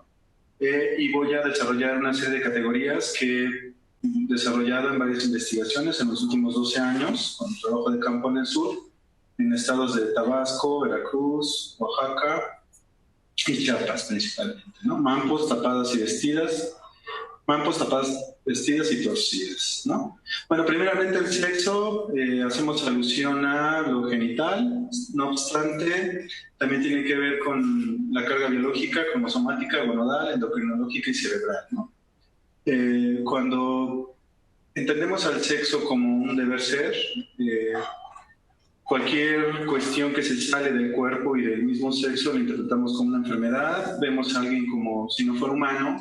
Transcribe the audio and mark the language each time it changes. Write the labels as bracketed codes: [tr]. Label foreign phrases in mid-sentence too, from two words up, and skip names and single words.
[es] Y voy a desarrollar una serie de categorías que desarrollado en varias investigaciones en los últimos 12 años, con trabajo de campo en el sur, en estados de Tabasco, Veracruz, Oaxaca y Chiapas principalmente, ¿no? Mampos, tapadas y vestidas y torcidas, ¿no? Bueno, primeramente el sexo, hacemos alusión a lo genital, no obstante, también tiene que ver con la carga biológica, cromosomática, gonadal, endocrinológica y cerebral, ¿no? Cuando entendemos al sexo como un deber ser, cualquier cuestión que se sale del cuerpo y del mismo sexo lo interpretamos como una enfermedad, vemos a alguien como si no fuera humano.